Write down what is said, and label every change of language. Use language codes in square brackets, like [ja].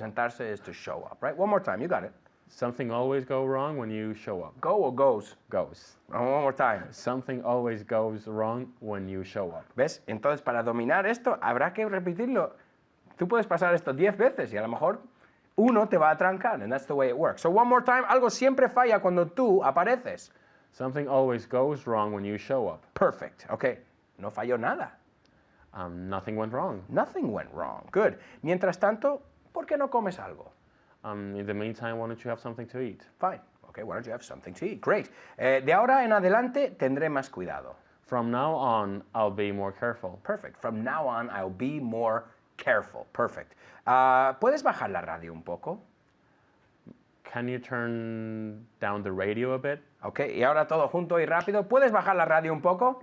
[en] Presentarse is to show up, right? One more time, you got it. Something always goes wrong when you show up. Go or goes? Goes. One more time. Something always goes wrong when you show up. [es] ¿Ves? Entonces, para dominar esto, habrá que repetirlo. Tú puedes pasar esto 10 veces y a lo mejor uno te va a trancar, [en] and that's the way it works. So one more time, [es] algo siempre falla cuando tú apareces. [en] Something always goes wrong when you show up. Perfect. Okay. [es] No falló nada. [en] Nothing went wrong. Nothing went wrong. Good. [es] Mientras tanto, ¿por qué no comes algo? [en] In the meantime, why don't you have something to eat? Fine. Okay, why don't you have something to eat? Great. [es] De ahora en adelante tendré más cuidado. [en] From now on, I'll be more careful. Perfect. From now on, I'll be more careful. Perfect. [es] ¿Puedes bajar la radio un poco? [en] Can you turn down the radio a bit? [es] Okay, y ahora todo junto y rápido. ¿Puedes bajar la radio un poco?